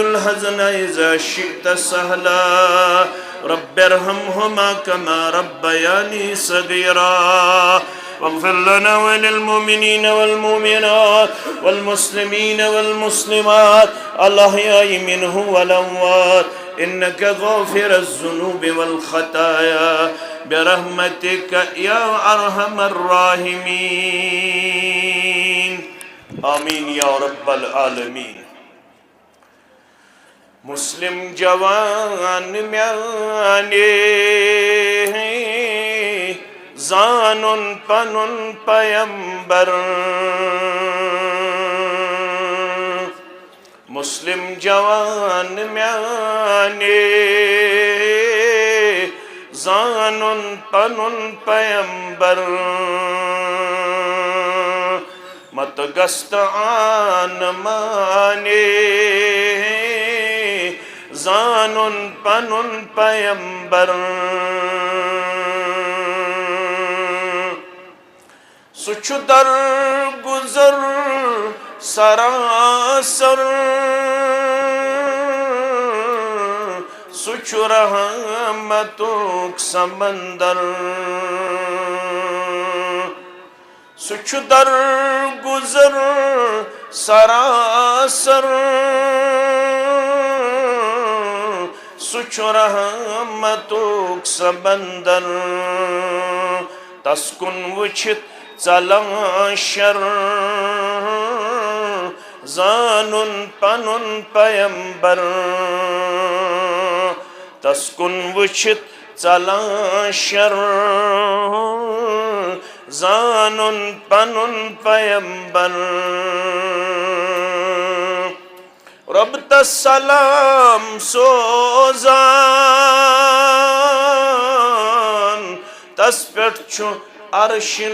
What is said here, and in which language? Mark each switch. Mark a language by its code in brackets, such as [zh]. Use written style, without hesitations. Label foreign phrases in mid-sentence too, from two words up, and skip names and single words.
[ar] الحزن إذا شئت سهلا رب ارحمهما كما ربياني صغيرا واغفر لنا وللمؤمنين والمؤمنات والمسلمين والمسلمات الأحياء منهم والأموات إنك غافر الذنوب والخطايا برحمتك يا أرحم الراحمين آمين يا رب العالمين [ks] مسلم جوان میانے زانن پنن پیمبر مسلم جوان میانے زانن پنن پیمبر مت گست آن مانے زانن پنن پیمبر سچ در گزر سراسر سچ رحمتک سمندر سچ در گزر سراسر سچ رحمتک سمندر تسکن وچھت ژلان شر زانن پنن پیمبر تسکن وچھت ژلان شر زانن پنن پیمبر رب تسلام سوزان تس پٮ۪ٹھ چھُ عرش